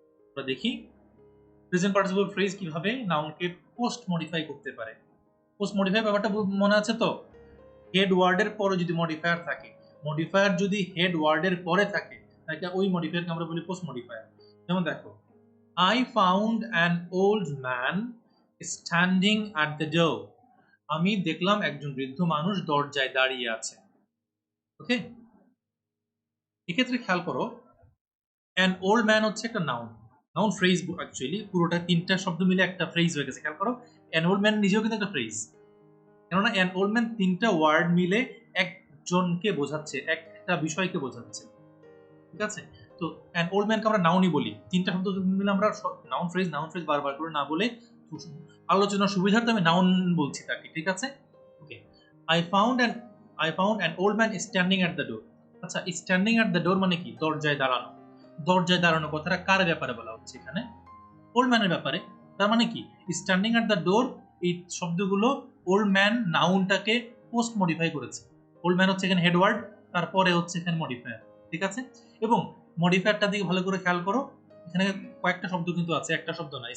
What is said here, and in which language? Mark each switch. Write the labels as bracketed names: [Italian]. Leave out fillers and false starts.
[Bangla] আমরা দেখি present participle phrase কিভাবে নাউনকে পোস্ট মডিফাই করতে পারে। পোস্ট মডিফাই ব্যাপারটা মনে আছে তো? হেড ওয়ার্ডের পরে যদি মডিফায়ার থাকে, মডিফায়ার যদি হেড ওয়ার্ডের পরে থাকে তাহলে ওই মডিফায়ারকে আমরা বলি পোস্ট মডিফায়ার। যেমন দেখো, [English] I found an old man standing at the door. [Bangla] আমি দেখলাম একজন বৃদ্ধ মানুষ দরজায় দাঁড়িয়ে আছে। ওকে, এক্ষেত্রে খেয়াল করো, an old man হচ্ছে একটা নাউন, নাউন ফ্রেজ অ্যাকচুয়ালি পুরোটা তিনটা শব্দ মিলে একটা ফ্রেজ হয়ে গেছে। খেয়াল করো, an old man নিজেও কিন্তু একটা ফ্রেজ, কেননা an old man তিনটা ওয়ার্ড মিলে একজনকে বোঝাচ্ছে, একটা বিষয়কে বোঝাচ্ছে। ঠিক আছে, তো an old man কে আমরা নাউনই বলি। তিনটা শব্দ মিলে আমরা নাউন ফ্রেজ বারবার করে না বলে আলোচনার সুবিধার্থে আমি নাউন বলছি তাকে। ঠিক আছে, ওকে। [English] I found an old man standing at the door. [Bangla] আচ্ছা, [English] standing at the door [Bangla] মানে কি? দরজায় দাঁড়ানো। দরজায় দাঁড়ানো কথাটা কার ব্যাপারে বলা হচ্ছে এখানে? ওল্ড ম্যানের ব্যাপারে। তার মানে কি, [English] standing at the door [Bangla] এই শব্দগুলো ওল্ড ম্যান নাউনটাকে পোস্ট মডিফাই করেছে। ওল্ড ম্যান হচ্ছে এখানে হেডওয়ার্ড, তারপরে হচ্ছে এখানে মডিফায়ার। ঠিক আছে, এবং মডিফায়ারটা দিকে ভালো করে খেয়াল করো, এখানে কয়েকটা শব্দ কিন্তু আছে, একটা শব্দ না।